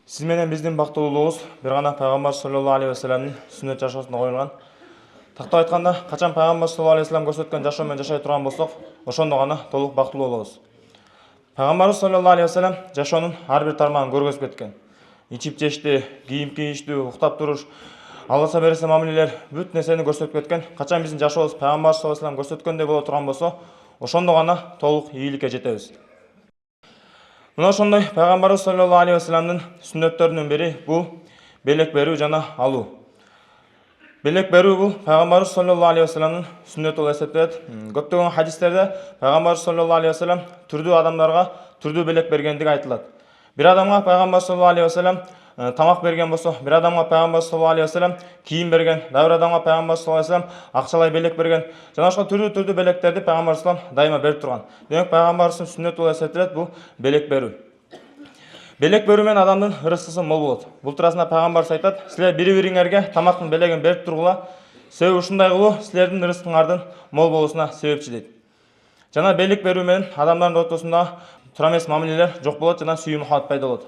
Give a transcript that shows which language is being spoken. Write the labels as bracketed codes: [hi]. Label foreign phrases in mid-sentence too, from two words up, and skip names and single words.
[ky] Siz менен биздин бактылуулугубуз бир гана пайгамбар [ar] صلى الله عليه وسلم [ky] сүннөт жашоосуна коюлган. Тактап айтканда, качан пайгамбар [ar] صلى الله عليه وسلم [ky] көрсөткөн жашоо менен жашай турган болсок, ошондо гана толук бактылуу болобуз. Пайгамбарыбыз [ar] صلى الله عليه وسلم [ky] жашоонун ар бир тармагын көргөзүп кеткен. Ичип жешти, кийим кийиштүү, уктап туруш, Алла берсе мамилелер бүт нерсени көрсөтүп кеткен. Качан биздин жашообуз пайгамбар [ar] صلى الله عليه وسلم [ky] көрсөткөндөй боло турган болсо, ошондо гана толук ийгиликке жетебиз. Мына ошондой пайгамбарыбыз [ar] صلى الله عليه وسلم [ky] сүннөттөрүнүн бири бул белек берүү жана алуу. Белек берүү бул пайгамбарыбыз [ar] صلى الله عليه وسلم [ky] сүннөтү болуп эсептелет. Көптөгөн хадистерде пайгамбарыбыз [ar] صلى الله عليه وسلم [ky] түрдүү адамдарга түрдүү белек бергендиги айтылат. Бир адамга пайгамбар [ar] صلى الله عليه وسلم [ky] тамак берген болсо, бир адамга пайгамбар [ar] صلى الله عليه وسلم [ky] кийим берген, дагы бир адамга пайгамбар [ar] صلى الله عليه وسلم [ky] акчалай белек берген. Жана ошол түрдүү белектерди пайгамбар [ar] صلى الله عليه وسلم [ky] дайыма берип турган. Демек пайгамбарыбыздын сүннөтү болуп эсептелет бул белек берүү. Белек берүү менен адамдын ырыскысы мол болот. Бул туурасында пайгамбарыбыз айтат: "Силер бири-бириңерге тамактын белегин берип тургула, себеби ушундай кылуу силердин ырыскыңардын мол болуусуна себепчи" дейт. Жана белек берүү менен адамдардын ортосунда туура эмес мамилелер жок болот жана сүйүү мухаббат пайда болот.